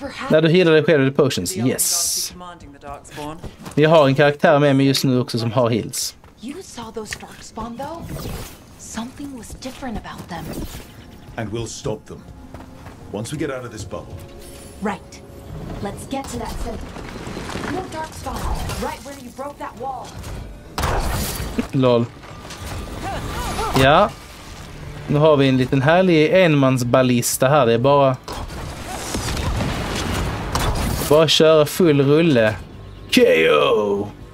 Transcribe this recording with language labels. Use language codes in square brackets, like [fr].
[sv] När du healar dig själv i potions, yes. Jag har en karaktär med mig just nu också som har heals. [en] You saw those darkspawn though? Something was different about them. And we'll stop them. Once we get out of this bubble. Right. Let's get to that center. No darkspawn. Right where you broke that wall. [sv] Lol. Ja. Nu har vi en liten härlig enmansballista här. Det är bara köra full rulle. KO!